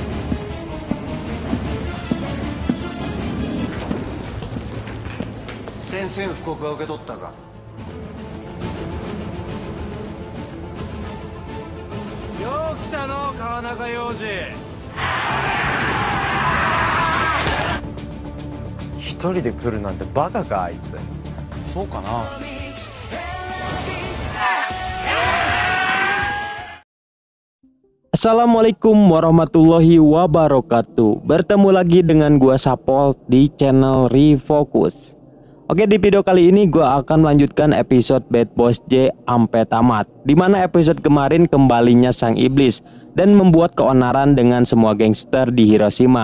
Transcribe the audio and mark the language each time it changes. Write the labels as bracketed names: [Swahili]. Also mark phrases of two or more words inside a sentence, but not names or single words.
[Japanese] 宣戦布告は受け取ったか。よう来たの川中洋次。一人で来るなんてバカかあいつ。そうかな。 [Arabic] السلام عليكم ورحمة الله وبركاته. [Indonesian] Bertemu lagi dengan gua Sapol di channel Refocus. Oke, di video kali ini gua akan melanjutkan episode Bad Boss J sampai tamat, dimana episode kemarin kembalinya sang iblis dan membuat keonaran dengan semua gangster di Hiroshima.